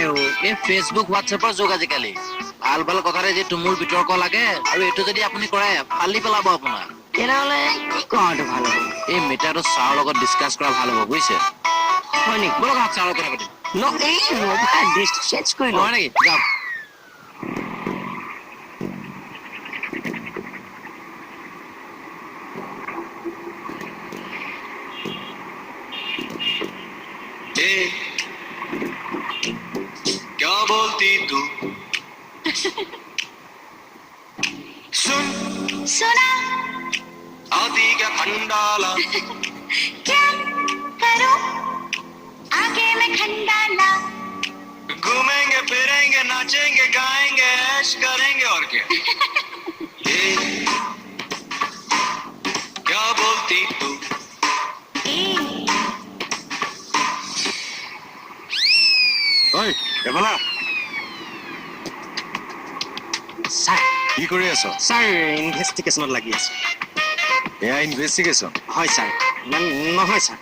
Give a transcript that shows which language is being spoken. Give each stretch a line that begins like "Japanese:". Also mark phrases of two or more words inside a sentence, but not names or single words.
Assamese: এই ফেচবুক হোৱাটছএপৰ যুগ আজিকালি ভাল কথাৰে যে তুমুল বিতৰ্ক লাগে আৰু এইটো যদি আপুনি কৰে ফালি পেলাব আপোনাৰ তেনেহ'লে কি কৰাটো ভাল হ'ব এই মেটাৰটো ছাৰৰ লগত ডিছকাছ কৰা ভাল হ'ব বুজিছে হয় নেকি বলক ছাৰৰ লগত কথা পাতিম এই ৰবা ডিছটো চেঞ্জ কৰি লওঁ হয় নেকি যাওক
Hindi: क्या बोलती तू सुन सुना आती क्या खंडाला क्या करूं आगे मैं खंडाला घूमेंगे फिरेंगे नाचेंगे गाएंगे ऐश करेंगे और क्या क्या बोलती तू
Assamese: ঐ এফালা ছাৰ কি কৰি আছ ছাৰ ইনভেষ্টিগেশ্যনত লাগি আছো এয়া ইনভেষ্টিগেশ্যন হয় ছাৰ নহয় ছাৰ